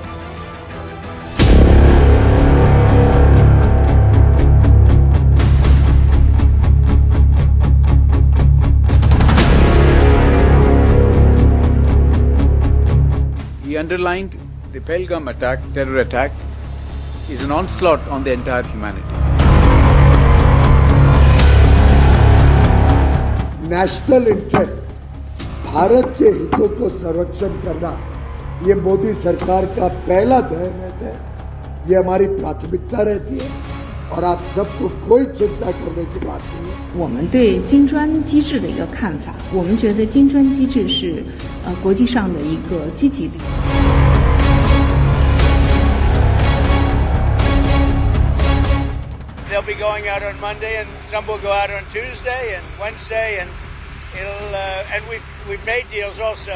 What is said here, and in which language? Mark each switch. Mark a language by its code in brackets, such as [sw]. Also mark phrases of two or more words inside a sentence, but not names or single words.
[en] He underlined the Pahalgam attack, terror attack, is an onslaught on the entire humanity. national interest, [hi] भारत के हितों को संरक्षण करना, ये मोदी सरकार का पहला ध्येय है। ये हमारी प्राथमिकता रहती है और आप सबको कोई चिंता करने की बात नहीं है। [zh] 我们对金砖机制的一个看法，我们觉得金砖机制是国际上的一个积极力。 [en] They'll be going out on Monday, and some will go out on Tuesday and Wednesday, and we've made deals also.